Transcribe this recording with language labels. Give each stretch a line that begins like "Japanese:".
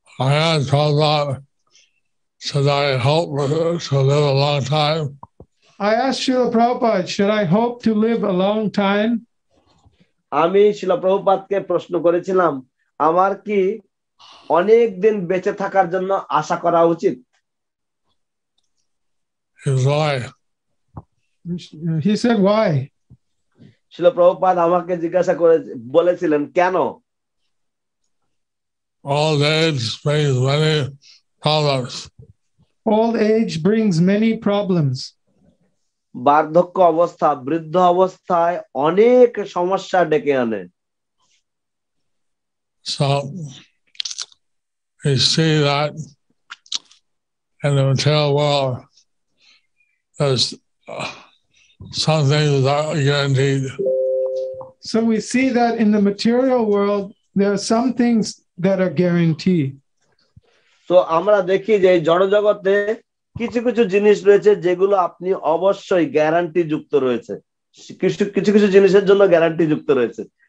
English: I asked Prabhupada, should I hope to live a long time? I asked Srila Prabhupada, should I hope to live a long time?
Bangla: আমি শিলা প্রভুপাদকে প্রশ্ন করেছিলাম, আমার কি অনেক দিন বেঁচে থাকার জন্য আশা করা উচিত?
English: Why? He said, why?
Bangla: শিলা প্রভুপাদ আমাকে জিজ্ঞাসা করে বলেছিলেন কেন?
English: Old age brings many problems. Old age brings many problems.
Bangla: বার্ধক্য অবস্থা, বৃদ্ধ অবস্থায় অনেক সমস্যা ডেকে আনে।
English: So we see that in the material world, there's some things that are guaranteed. So we see that in the material world, there are some things that are guaranteed.
Bangla: তো আমরা দেখি যে জড়জগতে কিছু কিছু জিনিস রয়েছে যেগুলো আপনি অবশ্যই গ্যারান্টি যুক্ত রয়েছে, কিছু কিছু জিনিসের জন্য গ্যারান্টি যুক্ত রয়েছে।